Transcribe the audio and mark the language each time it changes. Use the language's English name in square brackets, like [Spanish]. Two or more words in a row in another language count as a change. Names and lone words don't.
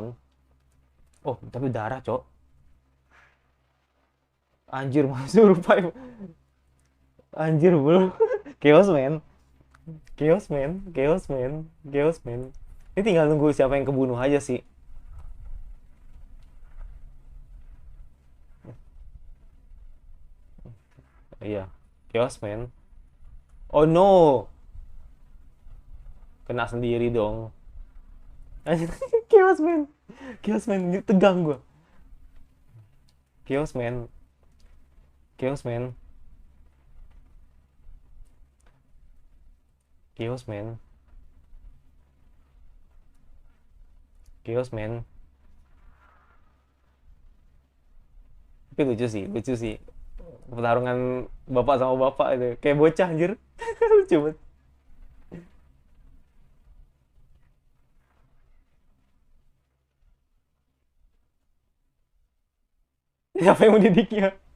[Indonesian] Oh, tapi darah, Cok. Anjir, masuk revive. Anjir, bro. [English] Chaos, man. Chaos, man. Chaos, man. Chaos, man. [Indonesian] Ini tinggal nunggu siapa yang kebunuh aja sih. Iya. [English] Chaos, man. Oh, no. [Indonesian] Kena sendiri dong. Anjir, [English] Chaos, man. Chaos, man. [Indonesian] Tegang gua. [English] Chaos, man. Chaos, man. Chaos, man. Chaos, man. [Indonesian] Tapi lucu sih, lucu sih. Pertarungan bapak sama bapak itu. Kayak bocah, anjir. Lucu banget. Siapa yang mendidiknya?